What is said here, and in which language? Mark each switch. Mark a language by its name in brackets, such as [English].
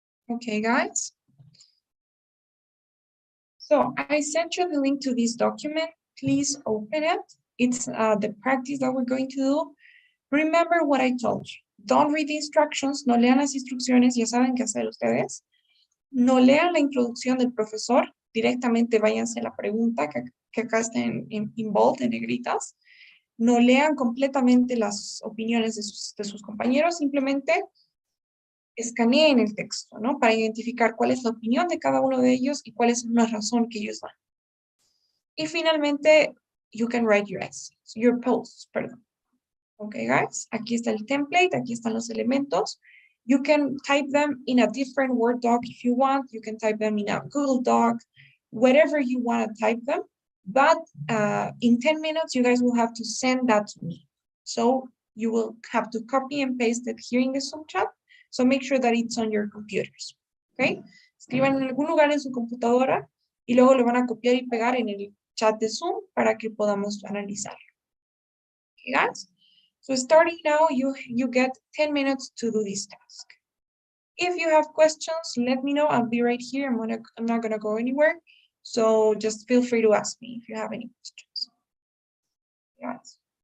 [English] Okay, guys. So I sent you the link to this document. Please open it. It's the practice that we're going to do. Remember what I told you. Don't read the instructions. [Spanish] No lean las instrucciones. Ya saben qué hacer ustedes. No lean la introducción del profesor. Directamente váyanse a la pregunta que acá está en bold, en negritas. No lean completamente las opiniones de sus compañeros. Simplemente escaneen el texto, ¿no? Para identificar cuál es la opinión de cada uno de ellos y cuál es la razón que ellos dan. Y finalmente, [English] you can write your essays, your posts, perdón. Okay, guys, [Spanish] aquí está el template, aquí están los elementos. [English] You can type them in a different Word doc if you want. You can type them in a Google Doc, whatever you want to type them. But in 10 minutes, you guys will have to send that to me. So you will have to copy and paste it here in the Zoom chat. So make sure that it's on your computers. Okay? [Spanish] Escriban en algún lugar en su computadora y luego lo van a copiar y pegar en el chat de Zoom para que podamos analizarlo. [English] Okay, guys? So starting now, you get 10 minutes to do this task. If you have questions, let me know. I'll be right here. I'm not gonna go anywhere. So just feel free to ask me if you have any questions. Yes.